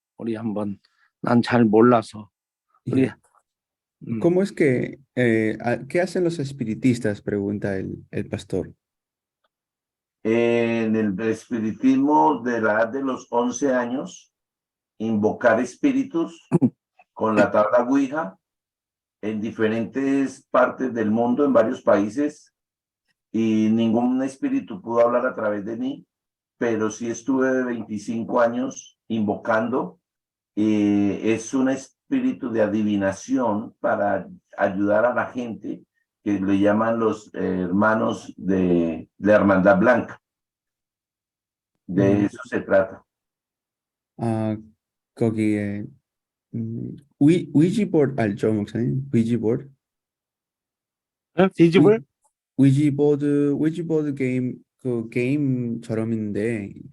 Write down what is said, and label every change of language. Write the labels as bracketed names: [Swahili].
[Korean] 우리 한번 난 잘 몰라서 우리. [Spanish] ¿Cómo es que qué hacen los espiritistas? Pregunta el pastor. En el espiritismo de la edad de los 11 años, invocar espíritus con la tabla Ouija en diferentes partes del mundo, en varios países, y ningún espíritu pudo hablar a través de mí, pero sí estuve de 25 años invocando. Es una espíritu de adivinación para ayudar a la gente que le llaman los hermanos de la Hermandad Blanca. De eso se trata. [Korean] 아, 거기에 위지보드 알죠, 목사님? 위지보드? 비집을? 위지보드 게임 그 게임처럼 있는데 이렇게